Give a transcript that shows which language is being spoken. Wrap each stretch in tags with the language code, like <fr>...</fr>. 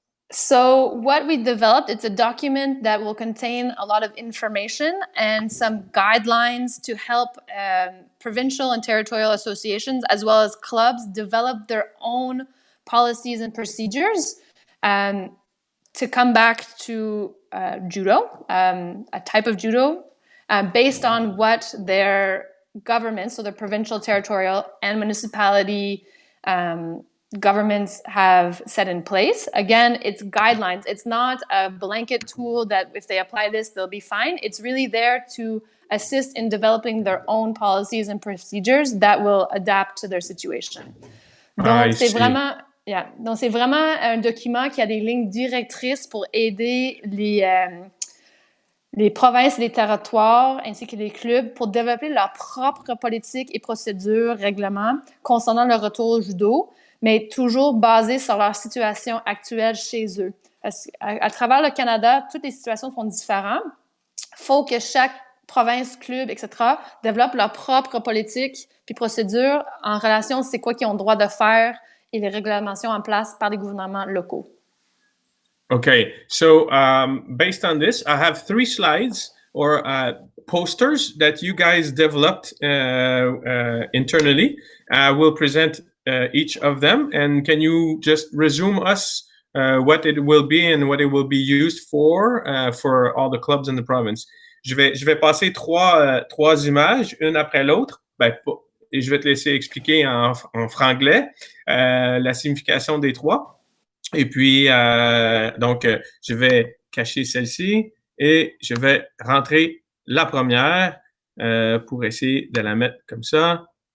<en>So what we developed, it's a document that will contain a lot of information and some guidelines to help provincial and territorial associations as well as clubs develop their own policies and procedures to come back to judo, a type of judo, based on what their governments, so the provincial, territorial, and municipality governments have set in place. Again, it's guidelines. It's not a blanket tool that if they apply this, they'll be fine. It's really there to assist in developing their own policies and procedures that will adapt to their situation.</en> <fr>Donc, c'est vraiment, donc, c'est vraiment un document qui a des lignes directrices pour aider les provinces et les territoires ainsi que les clubs pour développer leur propre politique et procédures, règlements concernant le retour au judo, mais toujours basé sur leur situation actuelle chez eux. À travers le Canada, toutes les situations sont différentes. Il faut que chaque province, club, etc., développe leur propre politique puis procédures en relation à c'est quoi qu'ils ont le droit de faire et les réglementations en place par les gouvernements locaux.</fr> <en>Okay, so based on this, I have 3 slides or posters that you guys developed internally. I will present each of them, and can you just resume us what it will be and what it will be used for all the clubs in the province?</en> <fr>Je vais passer trois images, une après l'autre. Et je vais te laisser expliquer en franglais la signification des 3. Et puis, donc, je vais cacher celle-ci et je vais rentrer la première pour essayer de la mettre comme ça.</fr>